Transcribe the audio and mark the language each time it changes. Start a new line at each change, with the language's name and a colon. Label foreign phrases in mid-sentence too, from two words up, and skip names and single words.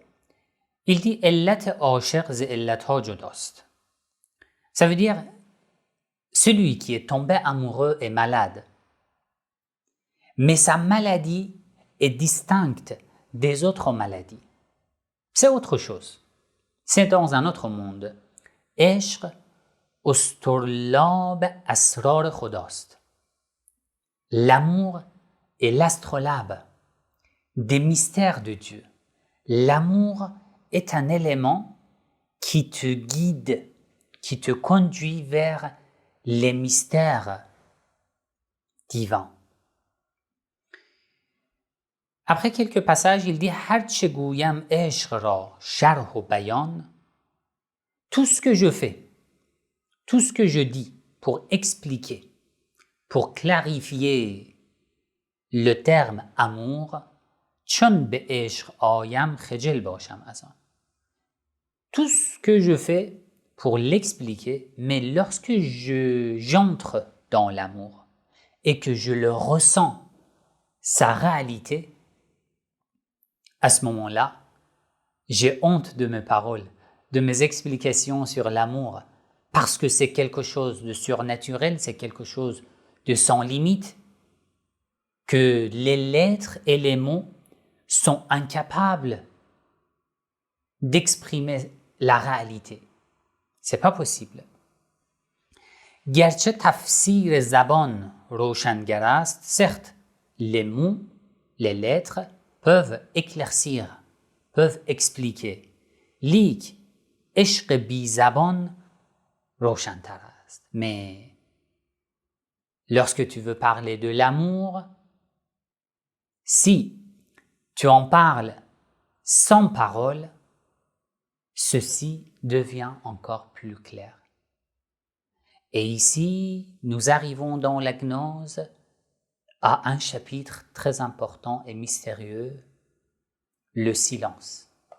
French: Il dit «
Persian: علت عاشق ز علت‌ها جداست
French: » Ça veut dire « Celui qui est tombé amoureux est malade, mais sa maladie est distincte des autres maladies. C'est autre chose. C'est dans un autre monde.
Persian: عشق استرلاب اسرار خداست.
French: L'amour est l'astrolabe des mystères de Dieu. L'amour est un élément qui te guide, qui te conduit vers les mystères divins. Après quelques passages, il dit
Persian: هرچه گویم عشق را شرح و بیان.
French: Tout ce que je fais, tout ce que je dis pour expliquer, pour clarifier le terme amour,
Persian: چون به عشق آیم خجل باشم از آن.
French: Tout ce que je fais pour l'expliquer, mais lorsque j'entre dans l'amour et que je le ressens, sa réalité, à ce moment-là, j'ai honte de mes paroles, de mes explications sur l'amour, parce que c'est quelque chose de surnaturel, c'est quelque chose de sans limite, que les lettres et les mots sont incapables d'exprimer la réalité. C'est pas possible.
Persian: گرچه تفسیر زبان روشنگر است,
French: certes, les mots, les lettres peuvent éclaircir, peuvent expliquer.
Persian: لیک عشق بی زبان روشن‌تر است.
French: Mais lorsque tu veux parler de l'amour, si tu en parles sans parole, ceci devient encore plus clair. Et ici, nous arrivons dans la gnose à un chapitre très important et mystérieux, le silence.